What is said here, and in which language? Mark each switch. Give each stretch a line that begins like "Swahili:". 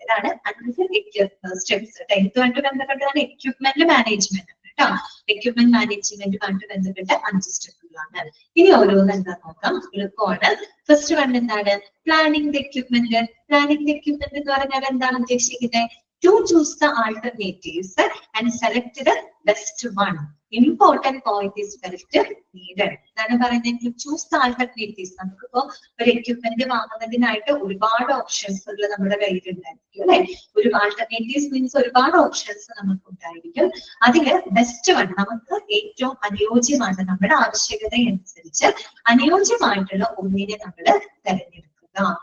Malayalam: ഇതാണ് 5 സ്റ്റെപ്സ്. ഇതുമായിട്ട് ബന്ധപ്പെട്ടതാണ് എക്യുപ്മെന്റ് മാനേജ്മെന്റ് കേട്ടോ. എക്യുപ്മെന്റ് മാനേജ്മെന്റുമായിട്ട് ബന്ധപ്പെട്ട 5 സ്റ്റെപ്പുകളാണ്. ഇനി ഓരോന്ന് എന്താ നോക്കാം, എളുപ്പമാണ്. ഫസ്റ്റ് വൺ എന്താണ്? Planning the equipment. Planning the equipment എന്ന് പറഞ്ഞാൽ എന്താണ് ഉദ്ദേശിക്കുന്നത്?
English: To choose the alternatives and select the best one. Important point is first needed.
Malayalam: എന്താണ് പറയുന്നത്?
English: To choose the alternatives.
Malayalam: നമുക്കിപ്പോ ഒരു എക്യുപ്മെന്റ് വാങ്ങുന്നതിനായിട്ട് ഒരുപാട് ഓപ്ഷൻസുകൾ നമ്മുടെ കയ്യിലുണ്ടായിരിക്കും അല്ലെ? ഒരു ആൾട്ടർനേറ്റീവ്സ് മീൻസ് ഒരുപാട് ഓപ്ഷൻസ് നമുക്ക് ഉണ്ടായിരിക്കും. അതില് ബെസ്റ്റ് വൺ, നമുക്ക് ഏറ്റവും അനുയോജ്യമാണ്, നമ്മുടെ ആവശ്യകതയനുസരിച്ച് അനുയോജ്യമായിട്ടുള്ള ഒന്നിനെ നമ്മൾ തെരഞ്ഞെടുക്കുക.